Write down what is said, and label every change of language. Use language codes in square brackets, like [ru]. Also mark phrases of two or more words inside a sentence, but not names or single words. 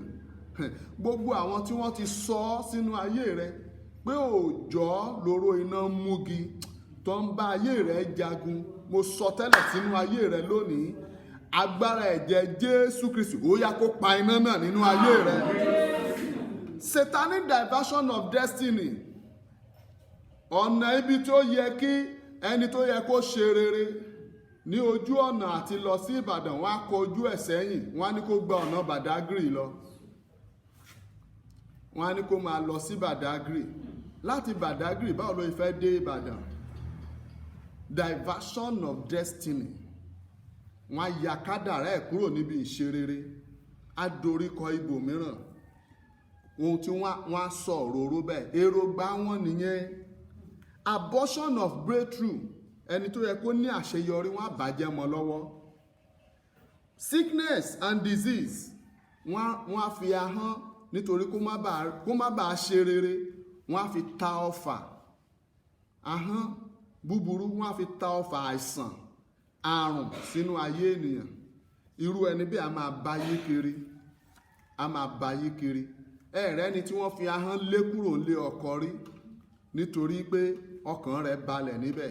[yo] Gbogbo àwọn tí wọ́n ti sọ ọ́ sínú ayé rẹ pé òòjọ́ lóró iná múgi tó ń bá ayé rẹ jagun, mo sọ tẹ́lẹ̀ sínú ayé rẹ lónìí, agbára ẹ̀jẹ̀ Jésù Kristi ó yá kó pa iná náà nínú ayé rẹ. [en] Satanic diversion of destiny, [yo] ọ̀nà ibi tó yẹ kí ẹni tó yẹ kó ṣe rere ní ojú ọ̀nà àti lọ sí Ìbàdàn, wọ́n á kọ ojú ẹ̀ sẹ́yìn, wọ́n á ní kó gba ọ̀nà Badagry lọ, wọ́n á ní kó máa lọ sí Badagry. Láti Badagry báwo ló fẹ́ dé Ìbàdàn? [en] Diversion of destiny. [yo] Wọ́n á ya kádàrá ẹ̀ kúrò níbi ìṣerere, á doríkọ ibòmíràn. Ohun tí wọ́n á sọ òróró bẹ́ẹ̀, èròǹgbà wọn nìyẹn. [en] Abortion of breakthrough, [yo] ẹni tó yẹ kó ní àṣeyọrí wọ́n á bàjẹ́ mọ́ lọ́wọ́. [en] Sickness and disease, [yo] wọ́n á fi ahọ́n nítorí kó má bàa ṣe rere, wọ́n á fi ta ọfà. Ahọ́n búburú wọ́n á fi ta ọfà àìsàn, àrùn sínú ayé ènìyàn. Irú ẹni bí a máa báyé kiri, ẹ̀rẹ́ ni tí wọ́n fi ahọ́n lé kúrò lé ọkọ rí nítorí pé ọkàn rẹ̀ balẹ̀ níbẹ̀.